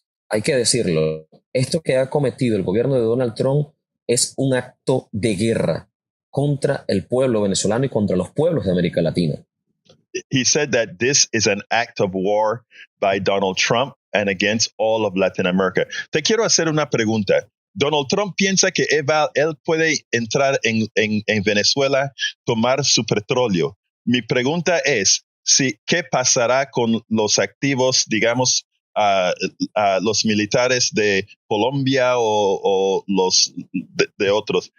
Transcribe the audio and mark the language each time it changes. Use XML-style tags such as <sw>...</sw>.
<es>Hay que decirlo, esto que ha cometido el gobierno de Donald Trump es un acto de guerra contra el pueblo venezolano y contra los pueblos de América Latina.</es> <en>He said that this is an act of war by Donald Trump and against all of Latin America.</en> <es>Te quiero hacer una pregunta. Donald Trump piensa que él puede entrar en Venezuela, tomar su petróleo. Mi pregunta es, ¿qué pasará con los activos, digamos, los militares de Colombia o los de otros?</es>